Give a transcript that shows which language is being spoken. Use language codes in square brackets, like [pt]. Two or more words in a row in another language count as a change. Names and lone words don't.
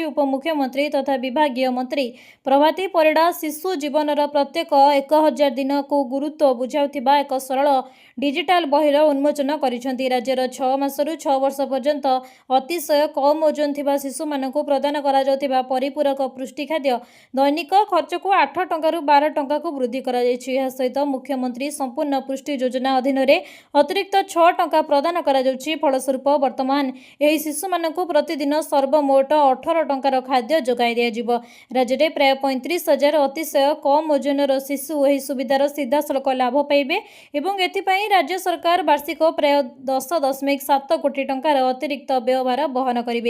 [or] ଉପମୁଖ୍ୟମନ୍ତ୍ରୀ ତଥା ବିଭାଗୀୟ ମନ୍ତ୍ରୀ ପ୍ରଭାତୀ ପରିଡ଼ା ଶିଶୁ ଜୀବନର ପ୍ରତ୍ୟେକ 1000 ଦିନ କୋ ଗୁରୁତ୍ୱ ବୁଝାଉଥିବା ଏକ ସରଳ ଡିଜିଟାଲ ବହିର ଉନ୍ମୋଚନ କରିଛନ୍ତି। ରାଜ୍ୟର 6 ମାସରୁ 6 ବର୍ଷ ପର୍ଯ୍ୟନ୍ତ ଅତିଶୟ କମ ଓଜନ ଥିବା ଶିଶୁ ମାନଙ୍କୁ ପ୍ରଦାନ କରା ଯାଉଥିବା ପରିପୂରକ ପୁଷ୍ଟି ଖାଦ୍ୟ ଦୈନିକ ଖର୍ଚ୍ଚ କୋ 8 ଟଙ୍କା ରୁ 12 ଟଙ୍କା କୋ ବୃଦ୍ଧି କରା ଯାଉଛି। ଏହା ସହିତ ମୁଖ୍ୟମନ୍ତ୍ରୀ ସମ୍ପୂର୍ଣ୍ଣ ପୃଷ୍ଟି ଯୋଜନା ଅଧୀନରେ ଅତିରିକ୍ତ 6 ଟଙ୍କା ପ୍ରଦାନ କରାଯାଉଛି। ଫଳସ୍ୱରୂପ ବର୍ତ୍ତମାନ ଏହି ଶିଶୁମାନଙ୍କୁ ପ୍ରତିଦିନ ସର୍ବମୋଟ 18 ଟଙ୍କାର ଖାଦ୍ୟ ଯୋଗାଇ ଦିଆଯିବ। ରାଜ୍ୟରେ ପ୍ରାୟ 35,000 ଅତିଶୟ କମ୍ ଓଜନର ଶିଶୁ ଏହି ସୁବିଧାର ସିଧାସଳଖ ଲାଭ ପାଇବେ ଏବଂ ଏଥିପାଇଁ ରାଜ୍ୟ ସରକାର ବାର୍ଷିକ ପ୍ରାୟ 10.7 କୋଟି ଟଙ୍କାର ଅତିରିକ୍ତ ବ୍ୟୟଭାର ବହନ କରିବେ।